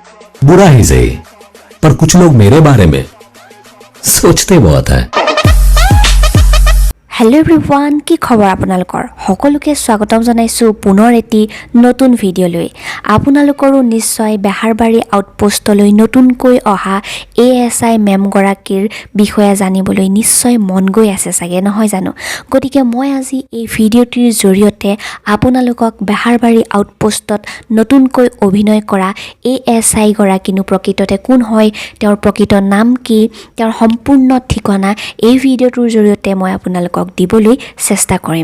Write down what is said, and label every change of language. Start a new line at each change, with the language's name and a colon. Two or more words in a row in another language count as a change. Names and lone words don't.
Hindi: बुरा ही सही, पर कुछ लोग मेरे बारे में सोचते बहुत है।
English: Hello everyone,
Assamese: কি খবৰ আপোনালোকৰ? সকলোকে স্বাগতম জনাইছো পুনৰ এটি নতুন ভিডিঅ' লৈ। আপোনালোকৰো নিশ্চয় বেহাৰবাৰী আউটপোষ্টলৈ নতুনকৈ অহা ASI মেম গৰাকীৰ বিষয়ে জানিবলৈ নিশ্চয় মন গৈ আছে চাগে, নহয় জানো? গতিকে মই আজি এই ভিডিঅ'টিৰ জৰিয়তে আপোনালোকক বেহাৰবাৰী আউটপোষ্টত নতুনকৈ অভিনয় কৰা ASI গৰাকীনো প্ৰকৃততে কোন হয়, তেওঁৰ প্ৰকৃত নাম কি, তেওঁৰ সম্পূৰ্ণ ঠিকনা এই ভিডিঅ'টোৰ জৰিয়তে মই আপোনালোকক দিবলৈ চেষ্টা কৰিম।